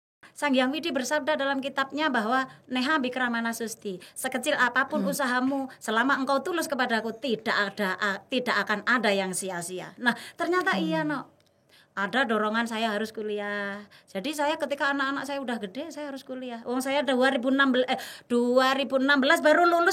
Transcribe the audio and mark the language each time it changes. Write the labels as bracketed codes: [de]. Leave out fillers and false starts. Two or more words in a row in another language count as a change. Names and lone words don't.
[id] Sang Hyang Widi bersabda dalam kitabnya bahwa [sa] neha bikramana susti, [id] sekecil apapun usahamu, selama engkau tulus kepadaku tidak akan ada yang sia-sia. Nah, ternyata iya ada dorongan saya harus kuliah. Jadi saya ketika anak-anak saya udah gede, saya harus kuliah. Saya 2016 baru lulus.